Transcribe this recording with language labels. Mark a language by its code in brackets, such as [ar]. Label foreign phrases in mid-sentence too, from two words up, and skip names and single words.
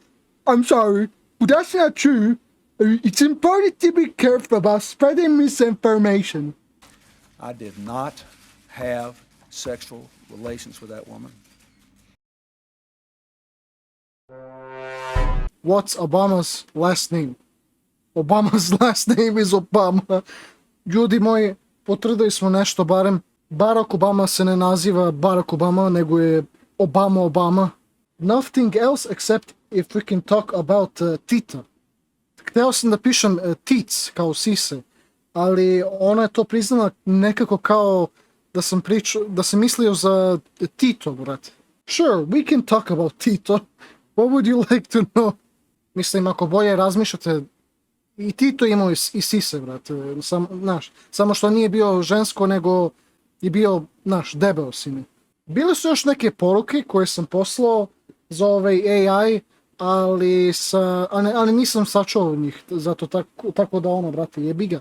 [en] I'm sorry, but that's not true. It's important to be careful about spreading misinformation. I did not have sexual relations with that woman. What's Obama's last name? Obama's last name is Obama. [sr] Ljudi moji, potvrdili smo nešto barem. Barack Obama se ne naziva Barack Obama, nego je Obama. [en] Nothing else except if we can talk about Tita. [sr] Hteo sam da pišem tits kao sise, ali ona je to priznala nekako kao da sam mislio za Tito, brate. [en] Sure, we can talk about Tito. What would you like to know? [sr] Mislim, ako bolje razmišljate, i Tito imao i sise, brate. Samo što nije bio žensko, nego je bio, debeo sine. Bile su još neke poruke koje sam poslao za ovaj AI, ali nisam sačuo njih, zato tako da ono, brate, jebi ga.